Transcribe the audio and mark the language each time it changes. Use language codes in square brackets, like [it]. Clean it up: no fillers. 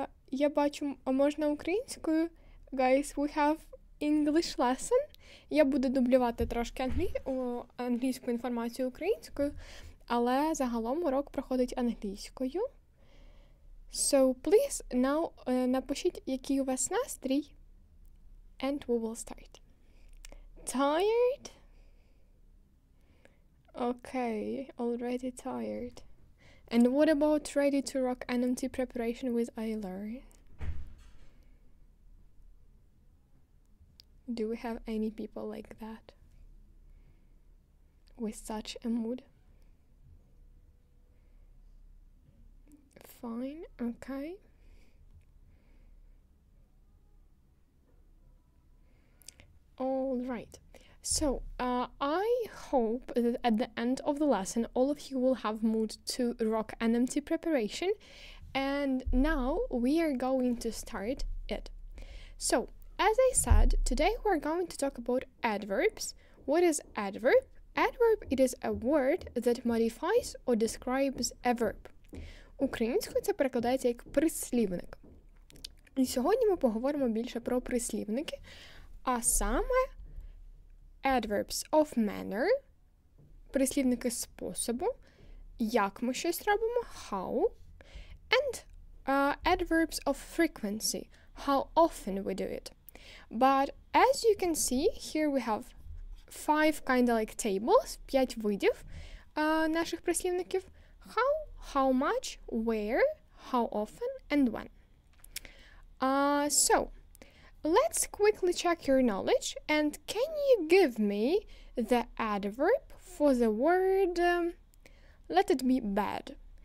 [uk] Я бачу, а можна українською? [en] Guys, we have English lesson. [uk] Я буду дублювати трошки англійську інформацію українською, але загалом урок проходить англійською. [en] So, please, now [uk] напишіть, який у вас настрій, [en] and we will start. Tired? Okay, already tired. And what about ready to rock NMT preparation with iLearn? Do we have any people like that? With such a mood? Fine, okay. All right. So, I hope that at the end of the lesson, all of you will have mood to rock NMT preparation. And now we are going to start it. So, as I said, today we're going to talk about adverbs. What is adverb? Adverb, it is a word that modifies or describes a verb. [uk] Українською це перекладається як прислівник. І сьогодні ми поговоримо більше про прислівники, а саме [en] adverbs of manner, [uk] прислівники способу, як ми щось робимо, how, and [en] adverbs of frequency, how often we do it. But as you can see, here we have 5 kind of like tables, [uk] 5 видів наших прислівників. [en] How much, where, how often, and when. So, let's quickly check your knowledge, and can you give me the adverb for the word, let it be bad.